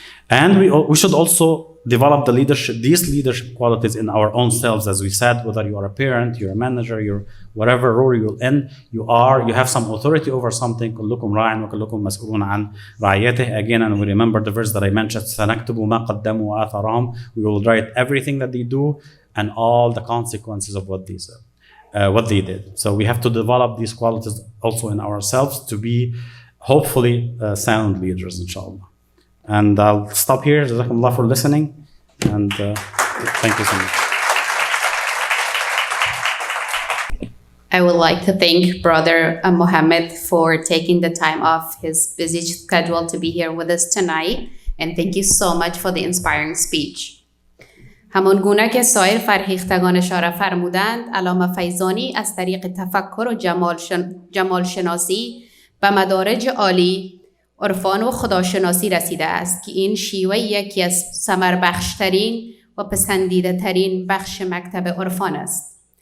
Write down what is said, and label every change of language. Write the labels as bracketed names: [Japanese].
[English] And we should also develop these leadership qualities in our own selves, as we said, whether you are a parent, you're a manager, you're whatever role you're in, you have some authority over something. [Arabic] كلكم راع وكلكم مسؤول عن رعيته. [English] Again, and we remember the verse that I mentioned, [Arabic] سنكتب ما قدموا وآثارهم. [English] We will write everything that they do and all the consequences of what they said, what they did. So we have to develop these qualities also in ourselves to be hopefully sound leaders, inshallah. And I'll stop here. Jazakumullah for listening. And thank you so much. I would like to thank Brother Mohammed for taking the time off his busy schedule to be here with us tonight. And thank you so much for the inspiring speech. [Persian] همان گونه که سایر فرهیختگان اشاره فرمودند، علامه فیضانی از طریق تفکر و جمال شناسی به مدارج عالی عرفان و خداشناسی رسیده است که این شیوه یکی از ثمربخشترین و پسندیده ترین بخش مکتب عرفان است.